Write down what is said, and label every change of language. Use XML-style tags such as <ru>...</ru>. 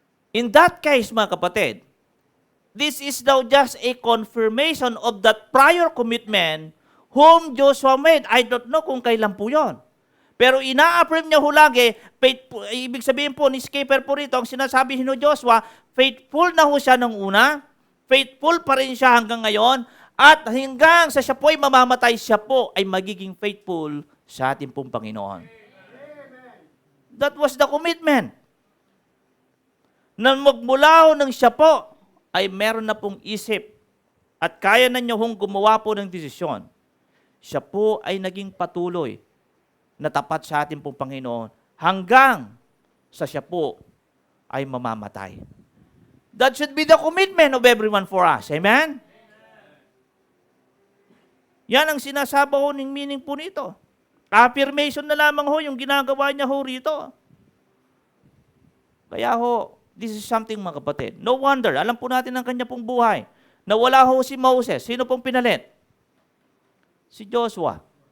<en>In that case,</en> <tl>mga kapatid,</tl> <en>this is now just a confirmation of that prior commitment whom Joshua made. I don't know</en> <tl>kung kailan po yun. Pero ina-affirm niya ho lagi, faithful, ibig sabihin po ni Schaefer po rito, ang sinasabi ni Joshua, faithful na ho siya nung una, faithful pa rin siya hanggang ngayon, at hanggang sa siya po ay mamamatay, siya po ay magiging faithful sa ating pong Panginoon.</tl> <en>That was the commitment.</en> <tl>Na magmula ho ng siya po, ay meron na pong isip at kaya na niyo hong gumawa po ng desisyon, siya po ay naging patuloy na tapat sa ating pong Panginoon hanggang sa siya po ay mamamatay.</tl> <en>That should be the commitment of everyone for us. Amen?</en> <tl>Yan ang sinasabi ho ng meaning po nito. Affirmation na lamang ho yung ginagawa niya ho rito. Kaya ho,</tl> <en>this is something</en> <tl>mga kapatid.</tl> <en>No wonder,</en> <tl>alam po natin ang kanya pong buhay. Nawala ho si Moses. Sino pong pinalit? Si Joshua.</tl>